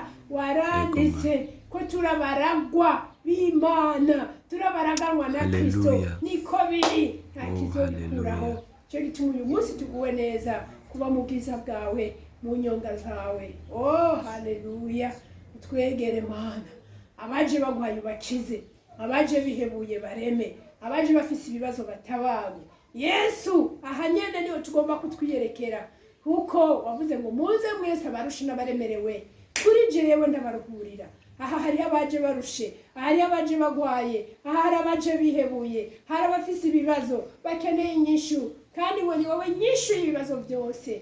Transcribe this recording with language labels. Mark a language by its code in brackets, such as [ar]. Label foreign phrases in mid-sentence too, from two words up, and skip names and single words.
[rn] Waranditse ko turi abaragwa b'Imana, turi abaraganwa na Kristo, Haleluya. niko biri, nta Oh, kizobikuraho. haleluya. Cyo gituma uyu munsi tuguwe neza kuba mu bwiza bwawe, mu nyonga zawe. Oh, haleluya. Twegere Mana, abaje bagwaye bakize, abaje bihebuye bareme, abaje bafise ibibazo batabawe. Yesu, aha nyene niho tugomba kutwiyerekera, kuko wavuze ngo muze mwese abarusha n'abaremerewe, kuri jewe ndabaruhurira. Aha hari abaje barushe, hari abaje bagwaye, aha hari abaje bihebuye, hari abafise ibibazo bakeneye inyishu, kandi ngo ni wowe nyishu y'ibibazo byose.